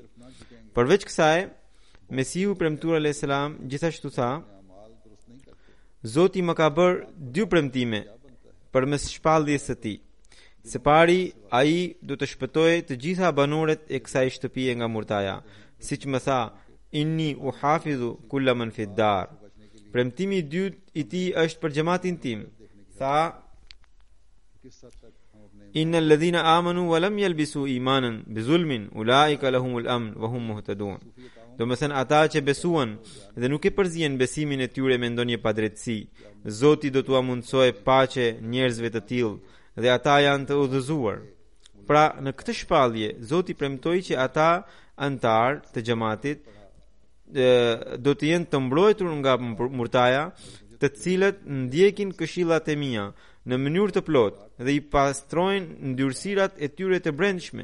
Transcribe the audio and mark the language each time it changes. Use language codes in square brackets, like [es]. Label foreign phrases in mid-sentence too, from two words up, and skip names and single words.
[sq] Përveç kësaj, Mesiu premtuar selam gjithashtu tha, Zoti më ka bërë 2 premtime përmes shpalljes së tij. Së pari, ai do të shpëtojë të gjitha banorët e kësaj shtëpie nga Murtaja, siç më tha, [ar] إني أحافظ كل من في الدار. [sq] Premtimi I dytë I tij është për xhamatin tim. Tha, [ar] إن الذين آمنوا ولم يلبسوا إيمانا بظلم أولئك لهم الأمن وهم مهتدون. [sq] Do të thënë ata që besuan dhe nuk e përzihen besimin e tyre me ndonjë padrejtësi, Zoti do t'ua mundsojë paqe njerëzve të tillë dhe ata janë të udhëzuar. Pra në këtë shpallje Zoti premtoi që ata antar të xhamatit do të jenë të mbrojtur nga Murtaja, të cilët ndjekin këshillat e mia në mënyrë të plotë dhe I pastrojnë ndyrësirat e tyre të brendshme.